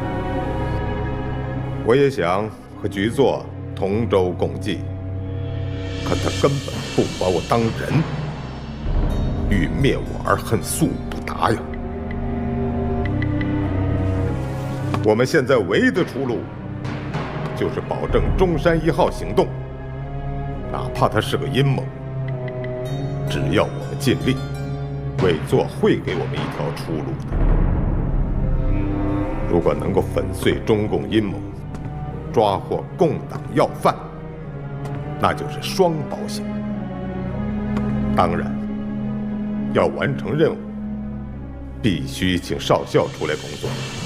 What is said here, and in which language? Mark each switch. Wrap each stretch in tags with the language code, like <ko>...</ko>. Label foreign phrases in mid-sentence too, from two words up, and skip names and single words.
<zh>我也想和局座同舟共濟，可他根本不把我當人，欲滅我而恨速不達呀！我們現在唯一的出路，就是保證中山1號行動，哪怕它是個陰謀，只要我們盡力，委座會給我們一條出路的。如果能夠粉碎中共陰謀，抓獲共黨要犯，那就是雙保險。當然，要完成任務，必須請少校出來工作。</zh>